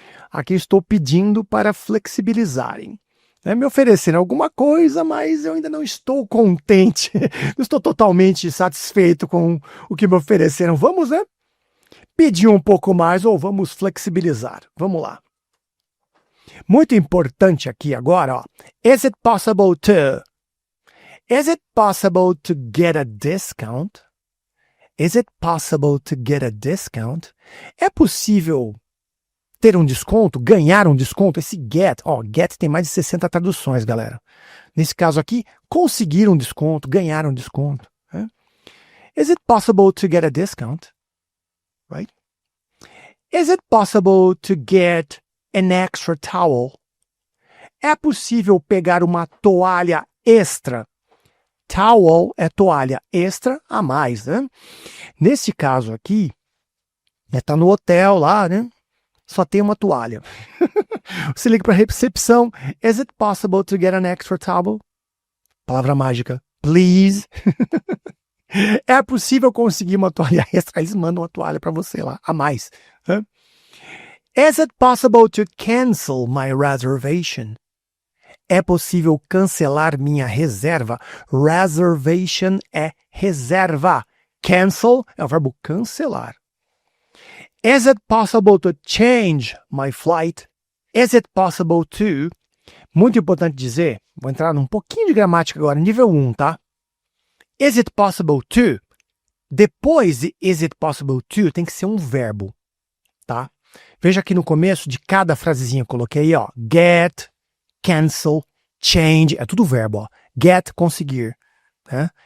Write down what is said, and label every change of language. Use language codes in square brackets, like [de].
[pt] Aqui estou pedindo para flexibilizarem. Me oferecendo alguma coisa, mas eu ainda não estou contente. Não estou totalmente satisfeito com o que me ofereceram. Vamos, né? Pedir um pouco mais ou vamos flexibilizar. Vamos lá. Muito importante aqui agora, ó. [en] Is it possible to? Is it possible to get a discount? Is it possible to get a discount? [pt] É possível ter um desconto, ganhar um desconto, esse get, get tem mais de 60 traduções, galera. Nesse caso aqui, conseguir um desconto, ganhar um desconto. Né? [en] Is it possible to get a discount? Right? Is it possible to get an extra towel? [pt] É possível pegar uma toalha extra? Towel é toalha extra a mais, né? Nesse caso aqui, tá no hotel lá, né? Só tem uma toalha. Você liga para a recepção. [en] Is it possible to get an extra towel? [pt] Palavra mágica. Please. É possível conseguir uma toalha extra? Eles mandam uma toalha para você lá, a mais. Né? [en] Is it possible to cancel my reservation? [pt] É possível cancelar minha reserva? Reservation é reserva. Cancel é o verbo cancelar. [en] Is it possible to change my flight? Is it possible to? [pt] Muito importante dizer, vou entrar num pouquinho de gramática agora, nível 1, tá? [en] Is it possible to? [pt] Depois de is it possible to, tem que ser um verbo, tá? Veja aqui no começo de cada frasezinha eu coloquei, get, cancel, change, é tudo verbo, Get, conseguir, né?